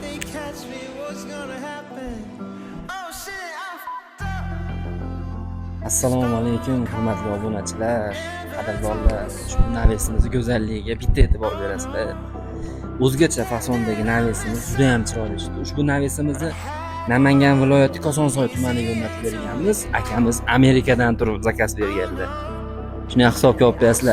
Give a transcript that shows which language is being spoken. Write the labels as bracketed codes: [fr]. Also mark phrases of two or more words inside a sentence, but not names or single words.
[en] catch me, what's gonna happen? Oh shit, I'm f***ed up. [uz] Assalomu alaykum hurmatli obunachilar, qadrdonlar. Ushbu navesimiz go'zalligiga bitta e'tibor berasizlar. O'zgacha fasondagi navesimiz juda ham chiroyli chiqdi. Ushbu navesimizni Namangan viloyati Kosonsoy tumaniga o'rnatib berganmiz. Akamiz Amerikadan turib zakaz berganlar. Shuni hisobga olib qo'yasizlar.